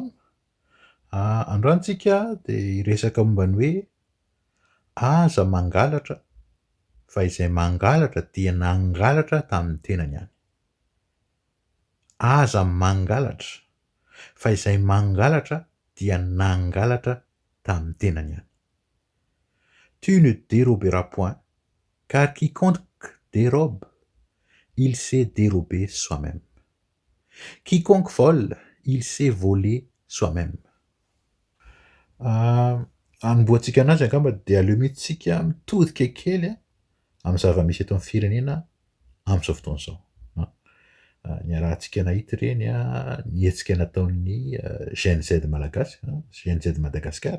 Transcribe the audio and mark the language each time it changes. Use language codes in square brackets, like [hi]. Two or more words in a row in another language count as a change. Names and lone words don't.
[mg] Androany tsika dia hiresaka momba ny hoe aza mangalatra fa izay mangalatra dia nangalatra tamin'ny tenany ihany. Aza mangalatra fa izay mangalatra dia nangalatra tamin'ny tenany ihany. [fr] Tu ne déroberas point, car quiconque dérobe, il s'est dérobé soi-même. Quiconque vole, il s'est volé soi-même. [mg] Anomboantsika anazy angamba dia aleo mihitsy tsika mitodika kely amin'ny zava-misy eto amin'ny firenena amin'izao fotoana izao. Ny arahantsika nahita ireny ny hetsika nataon'ny Gen Z malagasy, Gen Z Madagasikara.